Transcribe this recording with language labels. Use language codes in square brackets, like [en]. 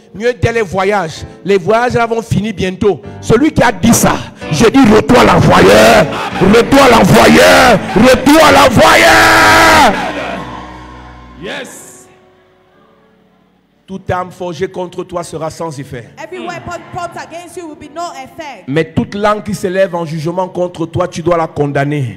[fr] Mieux d'elle, les voyages. Les voyages là, vont finir bientôt. Celui qui a dit ça, je dis retour à l'envoyeur. Retour à l'envoyeur. Retour à l'envoyeur. [en] Yes. [fr] Toute arme forgée contre toi sera sans effet. [en] Every weapon pumped against you will be no effect. [fr] Mais toute langue qui s'élève en jugement contre toi, tu dois la condamner.